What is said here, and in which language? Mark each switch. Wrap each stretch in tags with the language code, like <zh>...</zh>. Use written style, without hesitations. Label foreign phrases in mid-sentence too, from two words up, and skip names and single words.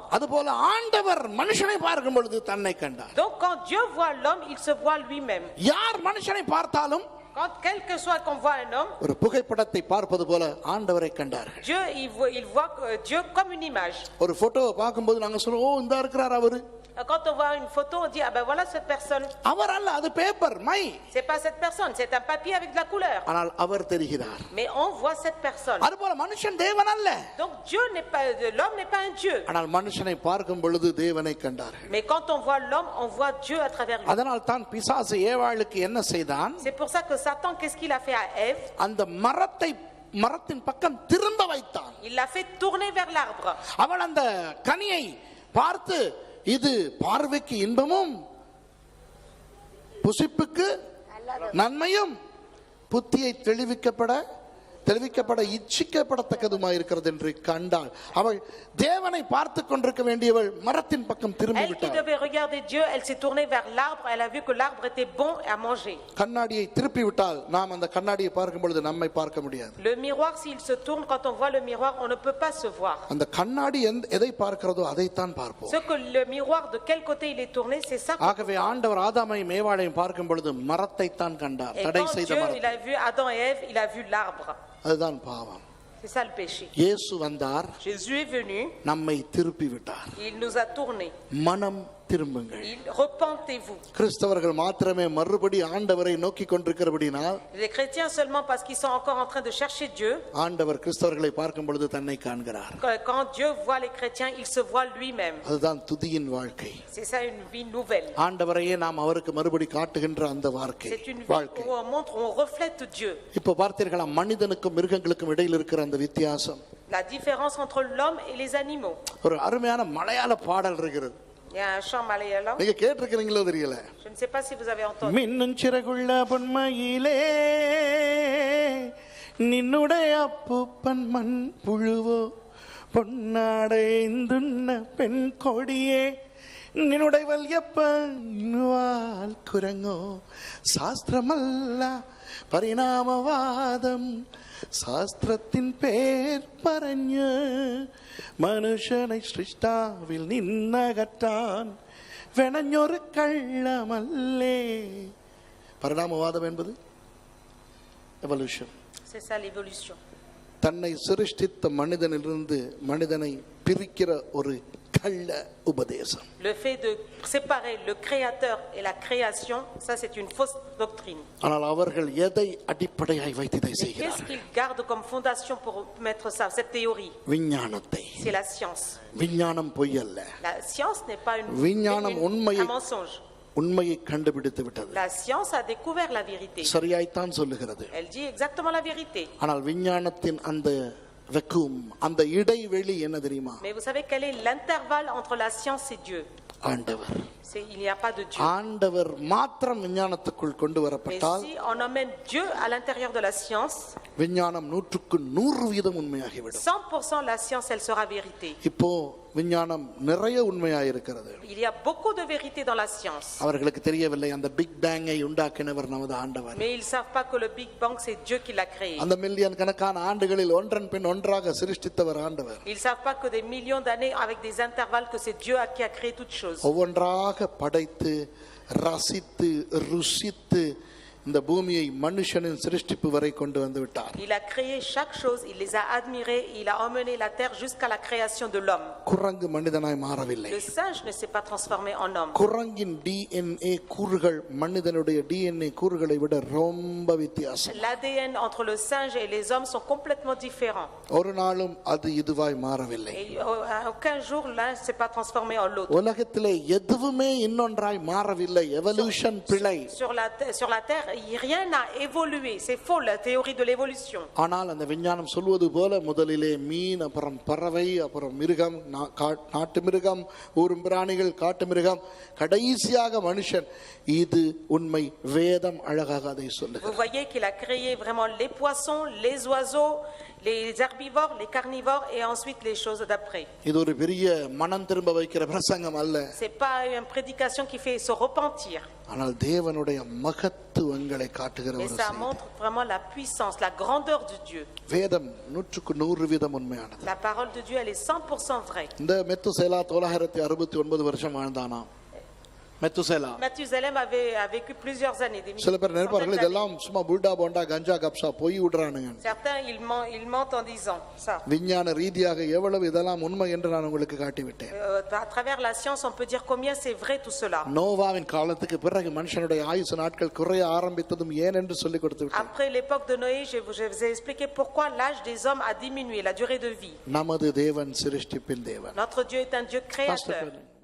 <ta>அதுபோல ஆண்டவர் மனுஷனை பார்க்கும் பொழுது தன்னை கண்டார்.</ta> <fr>Donc quand Dieu voit l'homme, il se voit lui-même.</fr> <ta>யார் மனுஷனை பார்த்தாலும்</ta> <fr>Quand quel que soit qu'on voit un homme,</fr> <ta>ஒரு புகைப்படத்தை பார்ப்பது போல ஆண்டவரை கண்டார்கள்.</ta> <fr>Dieu il voit Dieu comme une image.</fr> <ta>ஒரு போட்டோவை பார்க்கும்போது நாங்க சொல்லுவோம், ஓ இந்த இருக்கிறார் அவரு.</ta> <fr>Quand on voit une photo, on dit ah ben voilà cette personne.</fr> <ta>அவர் அல்ல, அது பேப்பர், மை.</ta> <fr>C'est pas cette personne, c'est un papier avec de la couleur.</fr> <ta>ஆனால் அவர் தெரிகிறார்.</ta> <fr>Mais on voit cette personne.</fr> <ta>அதுபோல மனுஷன் தேவன் அல்ல.</ta> <fr>Donc Dieu n'est pas l'homme n'est pas un Dieu.</fr> <ta>ஆனால் மனுஷனை பார்க்கும் பொழுது தேவனை கண்டார்கள்.</ta> <fr>Mais quand on voit l'homme, on voit Dieu à travers lui.</fr> <ta>அதனால் தான் பிசாசு ஏவாளுக்கு என்ன செய்தான்?</ta> <fr>C'est pour ça que Satan, qu'est-ce qu'il a fait à Ève?</fr> <ta>அந்த மரத்தின் பக்கம் திரும்ப வைத்தான்.</ta> <fr>Il l'a fait tourner vers l'arbre.</fr> <ta>அவள் அந்த கனியை பார்த்து, இது பார்வைக்கு இன்பமும் புசிப்புக்கு நன்மையும் புத்தியை தெளிவிக்கப்பட இச்சிக்கப்படத்தக்கதுமாய் இருக்கிறது என்று கண்டாள். அவள் தேவனை பார்த்து கொண்டிருக்க வேண்டியவள் மரத்தின் பக்கம் திரும்பி</ta> <fr>Elle qui</fr> <ta>விட்டாள்.</ta> <fr>devait regarder Dieu, elle s'est tournée vers l'arbre. Elle a vu que l'arbre était bon à manger.</fr> <ta>கண்ணாடியை திருப்பி விட்டால் நாம் அந்த கண்ணாடியை பார்க்கும் பொழுது நம்மை பார்க்க முடியாது.</ta> <fr>Le miroir, s'il se tourne, quand on voit le miroir, on ne peut pas se voir.</fr> <ta>அந்த கண்ணாடி எதை பார்க்கிறதோ அதைத்தான் பார்ப்போம்.</ta> <fr>Ce que le miroir, de quel côté il est tourné, c'est ça.</fr> <ta>ஆகவே ஆண்டவர் ஆதாமையும் ஏவாளையும் பார்க்கும் பொழுது மரத்தை தான் கண்டார்,</ta> <fr>Et</fr> <ta>தடை</ta> <fr>quand</fr> <ta>செய்த</ta> <fr>Dieu,</fr> <ta>மரம்.</ta> <fr>il a vu Adam et Ève, il a vu l'arbre.</fr> <ta>அதுதான் பாவம்.</ta> <fr>C'est ça le péché.</fr> <ta>இயேசு வந்தார்,</ta> <fr>Jésus est venu,</fr> <ta>நம்மை திருப்பி விட்டார்.</ta> <fr>il nous a tournés.</fr> <ta>மனம் திரும்புங்கள்.</ta> <fr>Repentez-vous.</fr> <ta>கிறிஸ்தவர்கள் மாத்திரமே மறுபடி ஆண்டவரை நோக்கி கொண்டிருக்கிறபடினால்,</ta> <fr>Les chrétiens seulement parce qu'ils sont encore en train de chercher Dieu.</fr> <ta>ஆண்டவர் கிறிஸ்தவர்களை பார்க்கும் பொழுது தன்னை காண்கிறார்.</ta> <fr>Quand Dieu voit les chrétiens, il se voit lui-même.</fr> <ta>அதுதான் துதியின் வாழ்க்கை.</ta> <fr>C'est ça une vie nouvelle.</fr> <ta>ஆண்டவரையே நாம் அவருக்கு மறுபடி காட்டுகின்ற அந்த வாழ்க்கை.</ta> <fr>C'est une vie où on montre, on reflète Dieu.</fr> <ta>இப்போ பார்த்தீர்களா, மனிதனுக்கும் மிருகங்களுக்கும் இடையில் இருக்கிற அந்த வித்தியாசம்.</ta> <fr>La différence entre l'homme et les animaux.</fr> <ta>ஒரு அருமையான மலையாள பாடல் இருக்கிறது.</ta> <fr>Il y a un chant malayalam.</fr> <ta>நீங்க கேட்டிருக்கிறீங்களோ தெரியல.</ta> <fr>Je ne sais pas si vous avez entendu.</fr> <ml>മിന്നും ചിറകുള്ള പൊന്മയിലേ നിന്നുടെ അപ്പൂപ്പൻ മൺ പുഴുവോ പൊന്നാടെന്തുണ്ണ പെൺ കൊടിയേ നിന്നുടെ വല്യപ്പൻ കുരങ്ങോ ശാസ്ത്രമല്ല പരിണാമവാദം ശാസ്ത്രത്തിൻ പേർ പറഞ്ഞ് മനുഷ്യനെ സൃഷ്ടാവിൽ നിന്നകറ്റാൻ വെണഞ്ഞൊരു കള്ളമല്ലേ.</ml> <ta>പരിണാമവാദം என்பது எவல்யூஷன்.</ta> <fr>C'est ça l'évolution.</fr> <ta>தன்னை சிருஷ்டித்த மனிதனிலிருந்து மனிதனை பிரிக்கிற ஒரு கள்ள உபதேசம்.</ta> <fr>Le fait de séparer le créateur et la création, ça c'est une fausse doctrine.</fr> <ta>ஆனால் அவர்கள் எதை அடிப்படையாய் வைத்து இதை</ta> <fr>Qu'est-ce</fr> <ta>செய்கிறார்கள்?</ta> <fr>qu'ils gardent comme fondation pour mettre ça, cette théorie?</fr> <ta>விஞ்ஞானத்தை.</ta> <fr>C'est la science.</fr> <ta>விஞ்ஞானம் பொய் அல்ல.</ta> <fr>La science n'est pas</fr> <ta>விஞ்ஞானம் உண்மையை</ta> <fr>un mensonge.</fr> <ta>உண்மையை கண்டுபிடித்து விட்டது.</ta> <fr>La science a découvert la vérité.</fr> <ta>சரியாய்த்தான் சொல்லுகிறது.</ta> <fr>Elle dit exactement la vérité.</fr> <ta>ஆனால் விஞ்ஞானத்தின் அந்த வெக்கும், அந்த இடைவெளி என்ன தெரியுமா?</ta> <fr>Mais vous savez quel est l'intervalle entre la science et Dieu?</fr> <ta>ஆண்டவர்.</ta> <fr>Il n'y a pas de Dieu.</fr> <ta>ஆண்டவர் மாத்திரம் விஞ்ஞானத்துக்குள் கொண்டு</ta> <fr>Mais</fr> <ta>வரப்பட்டால்,</ta> <fr>si on emmène Dieu à l'intérieur de la science,</fr> <ta>விஞ்ஞானம் 100% உண்மையாகிவிடும்.</ta> <fr>100% la science, elle sera vérité.</fr> <ta>இப்போ விஞ்ஞானம் நிறைய உண்மையாயிருக்கிறது.</ta> <fr>Il y a beaucoup de vérité dans la science.</fr> <ta>அவர்களுக்கு தெரியவில்லை அந்த பிக் பேங்கை உண்டாக்கினவர் நமது ஆண்டவர்.</ta> <fr>Mais ils ne savent pas que le Big Bang, c'est Dieu qui l'a créé.</fr> <ta>அந்த மில்லியன் கணக்கான ஆண்டுகளில் ஒன்றன் பின் ஒன்றாக சிருஷ்டித்தவர் ஆண்டவர்.</ta> <fr>Ils ne savent pas que des millions d'années avec des intervalles, que c'est Dieu qui a créé toutes choses.</fr> <ta>ஒவ்வொன்றாக படைத்து ரசித்து ருசித்து இந்த பூமியை மனுஷனின் சிருஷ்டிப்பு வரை கொண்டு வந்து விட்டார்.</ta> <fr>Il a créé chaque chose, il les a admirés, il a emmené la terre jusqu'à la création de l'homme.</fr> <ta>குரங்கு மனிதனாய் மாறவில்லை.</ta> <fr>Le singe ne s'est pas transformé en homme.</fr> <ta>குரங்கின் DNA கூறுகள் மனிதனுடைய DNA கூறுகளை விட ரொம்ப வித்தியாசம்.</ta> <fr>L'ADN entre le singe et les hommes sont complètement différents.</fr> <ta>ஒரு நாளும் அது இதுவாய் மாறவில்லை.</ta> <fr>Et à aucun jour l'un ne s'est pas transformé en l'autre.</fr> <ta>உலகத்திலே எதுவுமே இன்னொன்றாய் மாறவில்லை. எவல்யூஷன் பிழை.</ta> <fr>Sur la terre, rien n'a évolué. C'est faux, la théorie de l'évolution.</fr> <ta>ஆனால் அந்த விஞ்ஞானம் சொல்வது போல முதலிலே மீன், அப்புறம் பறவை, அப்புறம் மிருகம், நாட்டு மிருகம், ஊரும் பிராணிகள், காட்டு மிருகம், கடைசியாக மனுஷன். இது உண்மை. வேதம் அழகாக அதை சொல்லுகிறது.</ta> <fr>Vous voyez qu'il a créé vraiment les poissons, les oiseaux, les herbivores, les carnivores et ensuite les choses d'après.</fr> <ta>இது ஒரு பெரிய மனம் திரும்ப வைக்கிற பிரசங்கம் அல்ல.</ta> <fr>C'est pas une prédication qui fait se repentir.</fr> <ta>ஆனால் தேவனுடைய மகத்துவங்களை காட்டுகிற</ta> <fr>Mais</fr> <ta>ஒரு</ta> <fr>ça</fr> <ta>செய்தி.</ta> <fr>montre vraiment la puissance, la grandeur de Dieu.</fr> <ta>வேதம் 100% உண்மையானது.</ta> <fr>La parole de Dieu, elle est 100% vraie.</fr> <ta>இந்த மெத்துசேலா 969 வருஷம் வாழ்ந்தானா? மெத்துசேலா</ta> <fr>Mathusalem a vécu plusieurs années.</fr> <ta>சில பேர் நினைப்பார்கள்</ta> <fr>centaines</fr> <ta>இதெல்லாம் சும்மா புல்டா போண்டா கஞ்சா கப்சா பொய் விடுறானுங்க.</ta> <fr>d'années. Certains, ils mentent en disant ça.</fr> <ta>விஞ்ஞான ரீதியாக எவ்வளவு இதெல்லாம் உண்மை என்று நான் உங்களுக்கு காட்டிவிட்டேன்.</ta> <fr>À travers la science, on peut dire combien c'est vrai tout cela.</fr> <ta>நோவாவின் காலத்துக்கு பிறகு மனுஷனுடைய ஆயுசு நாட்கள் குறைய ஆரம்பித்ததும் ஏன் என்று சொல்லி கொடுத்து விட்டேன்.</ta> <fr>Après l'époque de Noé, je vous ai expliqué pourquoi l'âge des hommes a diminué, la durée de vie.</fr> <ta>நமது தேவன் சிருஷ்டிப்பின் தேவன்.</ta> <fr>Notre Dieu est un Dieu créateur. Pastor Brennan.</fr>